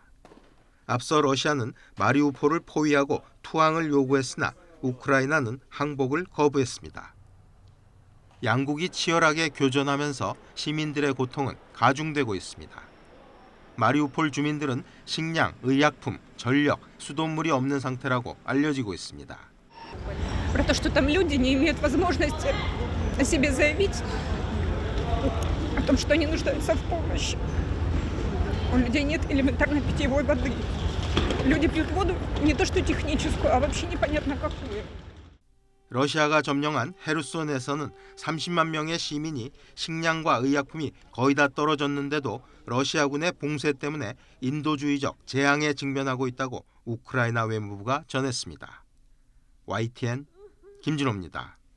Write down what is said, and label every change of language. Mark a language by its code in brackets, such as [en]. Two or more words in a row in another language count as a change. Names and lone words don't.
[ko] 앞서 러시아는 마리우폴을 포위하고 투항을 요구했으나 우크라이나는 항복을 거부했습니다. 양국이 치열하게 교전하면서 시민들의 고통은 가중되고 있습니다. 마리우폴 주민들은 식량, 의약품, 전력, 수돗물이 없는 상태라고 알려지고 있습니다. [ru] Про то, что там люди не имеют возможности о себе заявить, о том, что они нуждаются в помощи. У людей нет элементарной питьевой воды. Люди пьют воду не то что техническую, а вообще непонятно какую. [ko] 러시아가 점령한 헤르손에서는 30만 명의 시민이 식량과 의약품이 거의 다 떨어졌는데도 러시아군의 봉쇄 때문에 인도주의적 재앙에 직면하고 있다고 우크라이나 외무부가 전했습니다. YTN 김진호입니다.